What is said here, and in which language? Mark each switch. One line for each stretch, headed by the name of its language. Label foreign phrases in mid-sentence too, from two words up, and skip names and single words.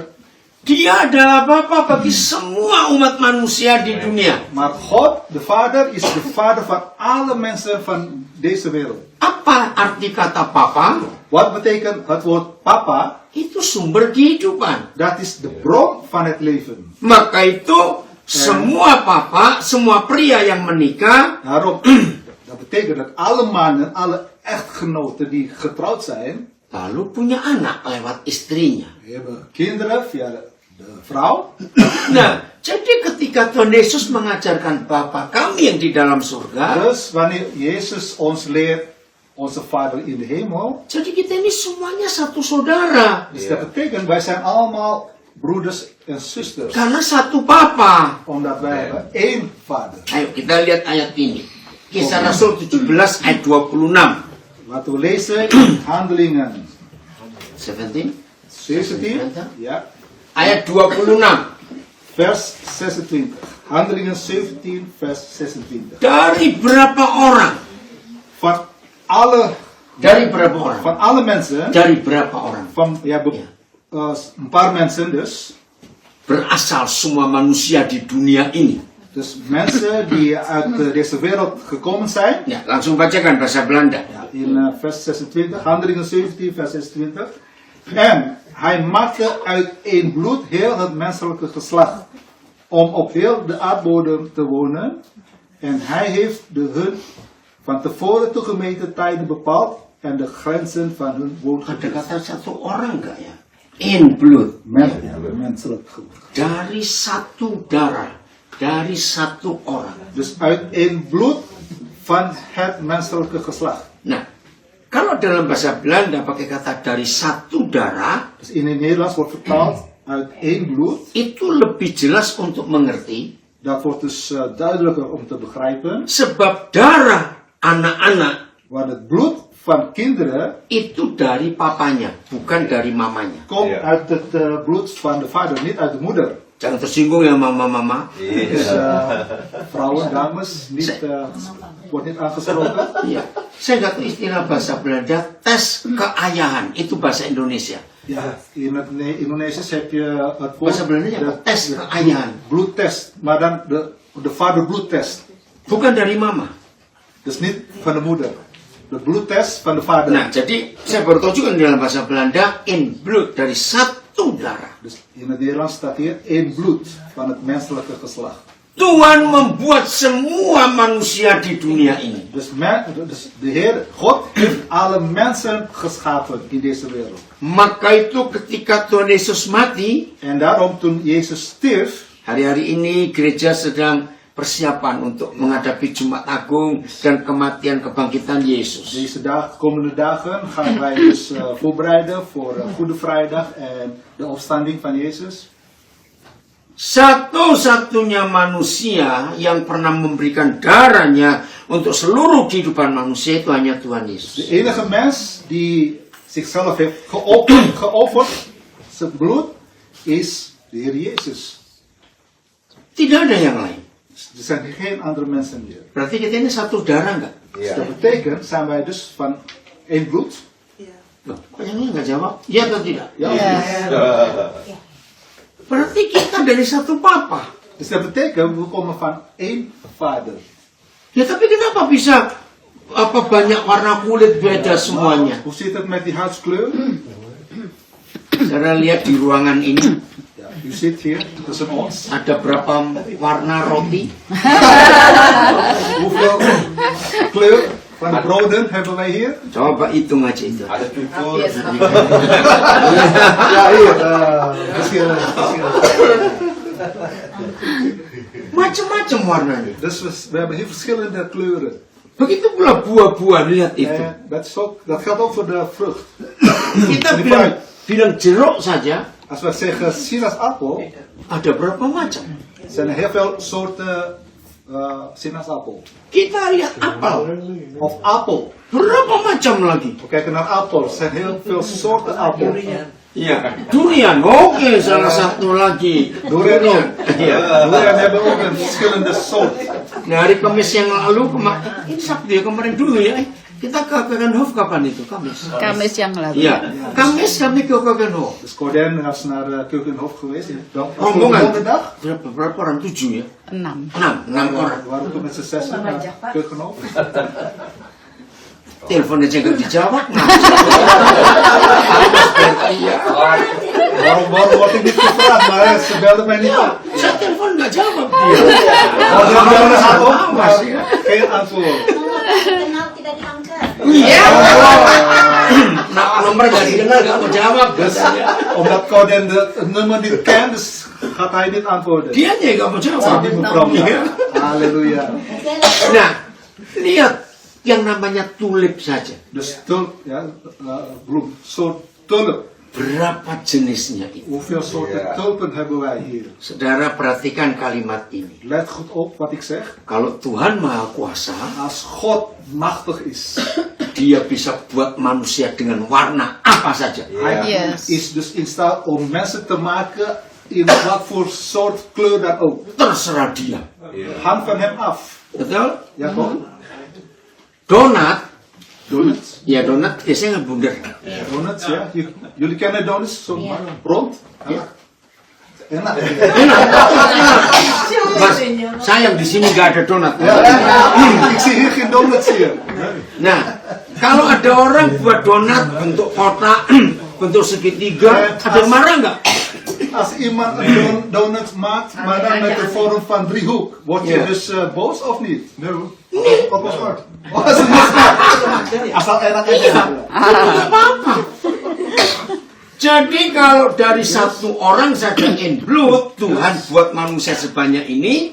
Indonesian: Dia adalah Bapa bagi semua umat manusia di dunia.
Dutch: Maar God, de vader, is de vader van alle mensen van deze wereld.
Indonesian: Apa arti kata Papa?
Dutch: Wat betekent het woord papa?
Indonesian: Itu sumber kehidupan.
Dutch: Dat is de bron van het leven.
Indonesian: Maka itu semua papa, semua pria yang menikah,
Dutch: Daarom, dat betekent dat alle mannen, alle echtgenoten die getrouwd zijn,
Indonesian: lalu punya anak lewat istrinya.
Dutch: hebben kinderen via de vrouw.
Indonesian: Nah, jadi ketika Tuhan Yesus mengajarkan Bapa kami yang di dalam surga,
Dutch: Dus wanneer Jezus ons leert, onze vader in de hemel,
Indonesian: jadi kita ini semuanya satu saudara.
Dutch: dus dat betekent wij zijn allemaal broeders en zusters.
Indonesian: Karena satu Papa.
Dutch: Omdat wij hebben één vader.
Indonesian: Ayo kita lihat ayat ini. Kisah Rasul 17 ayat 26.
Dutch: Laten we lezen in Handelingen 17. 17, ja,
Indonesian: Ayat 26.
Dutch: vers 26. Handelingen 17, vers 26.
Indonesian: Dari berapa orang? Dari berapa orang?
Dutch: Van alle mensen,
Indonesian: Dari berapa orang?
Dutch: een paar mensen dus.
Indonesian: Berasal semua manusia di dunia ini.
Dutch: Dus mensen die uit deze wereld gekomen zijn.
Indonesian: Ya, langsung bacakan bahasa Belanda.
Dutch: Ja, in vers 26, Handelingen 17, vers 26. En hij maakte uit één bloed heel het menselijke geslacht, om op heel de aardbodem te wonen. En hij heeft de hun van tevoren toegemeten tijden bepaald en de grenzen van hun
Indonesian: Ada
Dutch: woongebied.
Indonesian: kata satu orang enggak ya?
English: In blood.
Dutch: Menselijk geslacht.
Indonesian: Dari satu darah. Dari satu orang.
Dutch: Dus uit één bloed van het menselijke geslacht.
Indonesian: Nah, Kalau dalam bahasa Belanda pakai kata dari satu darah,
Dutch: Dus in het Nederlands wordt vertaald uit één bloed.
Indonesian: itu lebih jelas untuk mengerti.
Dutch: Dat wordt dus duidelijker om te begrijpen.
Indonesian: Sebab darah anak-anak
Dutch: Want het bloed van kinderen
Indonesian: itu dari papanya, bukan dari mamanya.
Dutch: komt uit het bloed van de vader, niet uit de moeder.
Indonesian: Jangan tersinggung ya mama-mama.
Dutch: Dus vrouwen, dames, wordt niet aangesproken.
Indonesian: Iya. Saya nggak tahu istilah bahasa Belanda, tes keayahan. Itu bahasa Indonesia.
Dutch: Ja, in het Indonesisch heb je het
Indonesian: Bahasa
Dutch: woord
Indonesian: Belandanya apa? Tes keayahan.
Dutch: bloedtest, maar dan de vaderbloedtest.
Indonesian: Bukan dari mama.
Dutch: Dus niet van de moeder. De bloedtest van de vader.
Indonesian: Nah, jadi saya baru tahu juga dalam bahasa Belanda,
English: in blood,
Indonesian: dari satu darah.
Dutch: Dus in het Nederlands staat hier één bloed van het menselijke geslacht.
Indonesian: Tuhan membuat semua manusia di dunia ini.
Dutch: Dus de Heer, God heeft alle mensen geschapen in deze wereld.
Indonesian: Maka itu ketika Tuhan Yesus mati,
Dutch: En daarom toen Jezus stierf,
Indonesian: hari-hari ini gereja sedang persiapan untuk menghadapi Jumat Agung dan kematian kebangkitan Yesus.
Dutch: deze komende dagen gaan wij dus voorbereiden voor Goede Vrijdag en de opstanding van Jezus.
Indonesian: Satu-satunya manusia yang pernah memberikan darahnya untuk seluruh kehidupan manusia itu hanya Tuhan Yesus.
Dutch: De enige mens die zichzelf heeft geofferd, zijn bloed, is de Heer Jezus.
Indonesian: Tidak ada yang lain.
Dutch: Er zijn geen andere mensen meer.
Indonesian: Berarti kita ini satu darah nggak?
Dutch: Dus dat betekent, zijn wij dus van één bloed?
Indonesian: Loh, kok yang lain nggak jawab? Iya atau tidak?
Dutch: Ja.
Indonesian: Berarti kita dari satu papa.
Dutch: Dus dat betekent, we komen van één vader.
Indonesian: Ya tapi kenapa bisa banyak warna kulit beda semuanya?
Dutch: Hoe zit het met die huidskleur?
Indonesian: Saya lihat di ruangan ini
Dutch: Ja, u zit hier tussen ons.
Indonesian: ada berapa warna roti?
Dutch: Hoeveel kleur van de broden hebben wij hier?
Indonesian: Coba hitung aja itu. Ada cukur.
Dutch: Ja, hier. Verschillen.
Indonesian: Macam-macam warnanya.
Dutch: Dus we hebben hier verschillende kleuren.
Indonesian: Begitu pula buah-buah, lihat itu.
Dutch: En dat geldt ook voor de vrucht.
Indonesian: Kita bilang jeruk saja
Dutch: Als we zeggen sinaasappel,
Indonesian: ada berapa macam?
Dutch: zijn er heel veel soorten sinaasappel.
Indonesian: Kita lihat apel,
Dutch: Of appel.
Indonesian: berapa macam lagi?
Dutch: We kijken naar appel. Er zijn heel veel soorten appel.
Indonesian: Iya, durian. Oke, salah satu lagi.
Dutch: Durian ook.
Indonesian: Iya.
Dutch: Durian hebben ook een verschillende soort.
Indonesian: Nah, hari Kamis yang lalu, ini Sabtu ya, kemarin dulu ya. Kita ke Keukenhof kapan itu? Kamis. Kamis yang lalu. Iya, Kamis kami ke Keukenhof.
Dutch: Dus Corden was naar Keukenhof geweest.
Indonesian: Rombongan.
Dutch: Afgelopen dag.
Indonesian: Berapa orang? 7 ya? 6. 6 orang.
Dutch: We waren toen met z'n zessen naar Keukenhof.
Indonesian: Telepon aja nggak dijawab. Iya.
Dutch: Waarom word ik niet gevraagd? Maar ze belden mij niet op.
Indonesian: Saya telepon nggak jawab dia.
Dutch: Ze belden haar op, maar geen antwoord.
Indonesian: Kenal tidak diangkat. Iya. Nah, nomor nggak dikenal nggak mau jawab.
Dutch: Dus omdat Corden het nummer niet kent, dus gaat hij niet antwoorden.
Indonesian: Dia aja nggak mau jawab. Dia mevrouw. Iya. Halleluja. Nah, lihat yang namanya tulip saja.
Dutch: Dus tulp, ja, bloem, soort tulp.
Indonesian: Berapa jenisnya itu?
Dutch: Hoeveel soorten tulpen hebben wij hier?
Indonesian: Saudara perhatikan kalimat ini.
Dutch: Let goed op wat ik zeg.
Indonesian: Kalau Tuhan Maha Kuasa,
Dutch: Als God machtig is,
Indonesian: Dia bisa buat manusia dengan warna apa saja.
Dutch: hij
English: Yes.
Dutch: is dus in staat om mensen te maken in wat voor soort kleur dan ook.
Indonesian: Terserah Dia.
Dutch: Hangt van hem af.
Indonesian: Betul?
Dutch: Ja, toch?
Indonesian: Donat,
Dutch: Donuts.
Indonesian: ya donat biasanya ngebundar.
Dutch: Donuts, ja. Jullie kennen donuts? Zo rond? Ja.
Indonesian: Enak. Mas, sayang di sini nggak ada donat.
Dutch: Ja. Ik zie hier geen donuts hier.
Indonesian: Nah, kalau ada orang buat donat bentuk kotak, bentuk segitiga, ada yang marah nggak?
Dutch: Als iemand een donut maakt, maar dan met de vorm van driehoek, word je Ja. dus boos of niet? Nee hoor. Wat was hard? Als het niet smart. Asal enak aja.
Indonesian: Nggak apa-apa. Jadi kalau dari satu orang saja
English: in blood,
Indonesian: Tuhan buat manusia sebanyak ini,